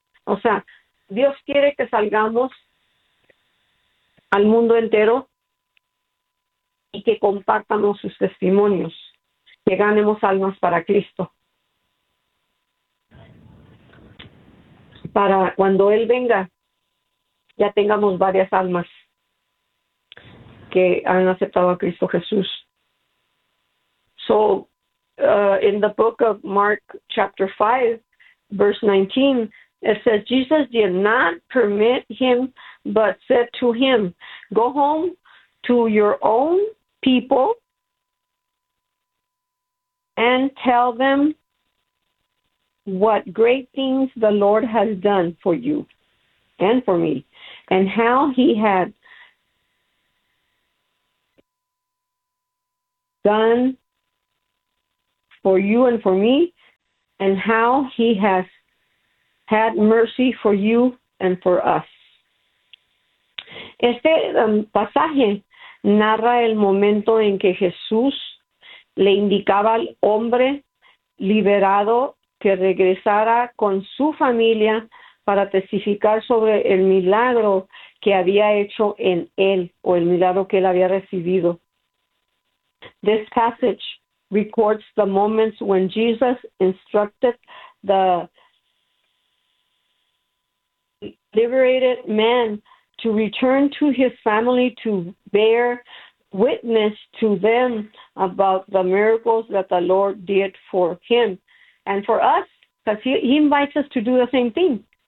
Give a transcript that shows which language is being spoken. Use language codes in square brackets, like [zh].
[es] O sea, Dios quiere que salgamos al mundo entero y que compartamos sus testimonios, que ganemos almas para Cristo. Para cuando Él venga, ya tengamos varias almas que han aceptado a Cristo Jesús. [en] So, in the book of Mark, chapter 5, verse 19, it says, Jesus did not permit him, but said to him, go home to your own people and tell them what great things the Lord has done for you and for me, and how he had done for you and for me, and how he has had mercy for you and for us. [es] Este pasaje narra el momento en que Jesús le indicaba al hombre liberado que regresara con su familia para testificar sobre el milagro que había hecho en él, o el milagro que él había recibido. [en] This passage records the moments when Jesus instructed the liberated man to return to his family to bear witness to them about the miracles that the Lord did for him and for us, because he invites us to do the same thing.